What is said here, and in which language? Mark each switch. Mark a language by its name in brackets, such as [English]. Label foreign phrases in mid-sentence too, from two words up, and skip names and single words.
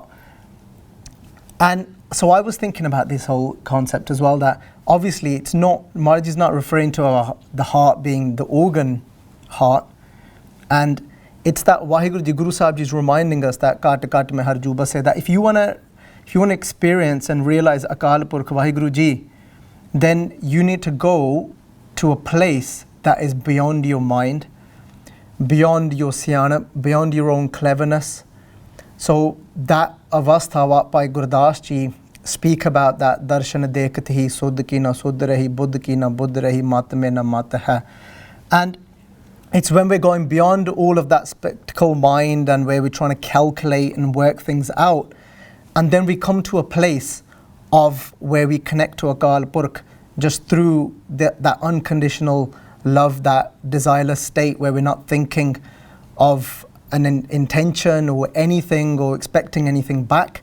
[English] And so I was thinking about this whole concept as well, that obviously Maharaji is not referring to the heart being the organ heart, And it's that Waheguru Ji, Guru Sahib Ji is reminding us that [Punjabi] ਕਟ ਕਟ ਮੇਂ ਹਰਜੂਬਾ [English] say that if you wanna experience and realize Akal Purkh Waheguru Ji, then you need to go to a place that is beyond your mind, beyond your siyanap, beyond your own cleverness. So that avastha what by Gurdas Ji speak about that [Punjabi] ਦਰਸ਼ਨ ਦੇਖਤ ਹੀ ਸੁੱਧ ਕੀ ਨਾ ਸੁੱਧ ਰਹੀ, ਬੁੱਧ ਕੀ ਨਾ ਬੁੱਧ ਰਹੀ, ਮਤ ਮੇਂ ਨਾ ਮਤ ਹੈ. [English] And it's when we're going beyond all of that spectacle mind and where we're trying to calculate and work things out, and then we come to a place of where we connect to Akal Purkh just through that unconditional love, that desireless state where we're not thinking of an intention or anything or expecting anything back.